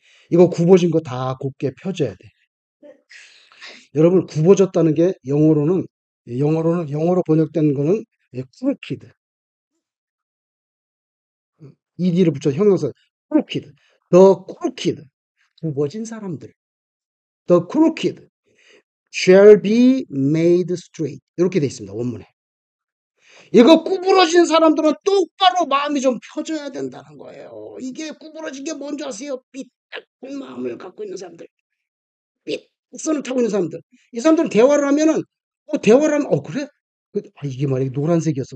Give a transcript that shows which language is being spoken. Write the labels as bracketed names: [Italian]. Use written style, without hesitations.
[Korean] 이거 굽어진 거 다 곱게 펴줘야 돼. 여러분 굽어졌다는 게 영어로 번역된 거는 crooked. ed를 붙여 형용사 crooked. The crooked. 굽어진 사람들. [English] The crooked shall be made straight. [Korean] 이렇게 돼 있습니다. 원문에. 이거 구부러진 사람들은 똑바로 마음이 좀 펴져야 된다는 거예요. 이게 구부러진 게 뭔지 아세요? 삐딱한 마음을 갖고 있는 사람들. 삐딱선을 타고 있는 사람들. 이 사람들은 대화를 하면은, 그래? 이게 만약에 노란색이었어.